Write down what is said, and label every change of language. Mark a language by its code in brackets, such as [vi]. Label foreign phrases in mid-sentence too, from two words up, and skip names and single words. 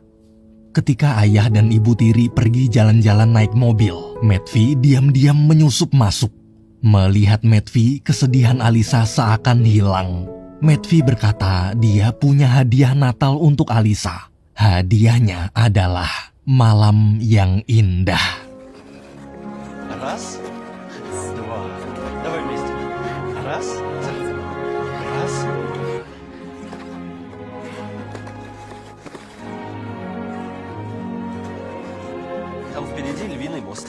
[id] Ketika ayah dan Ibu Tiri pergi jalan-jalan naik mobil, Matvey diam-diam menyusup masuk. Melihat Matvey, kesedihan Alisa seakan hilang. Matvey berkata dia punya hadiah Natal untuk Alisa. Hadiahnya adalah malam yang indah. [ru] Раз, два. Давай вместе. Раз, раз. Там впереди львиный мост.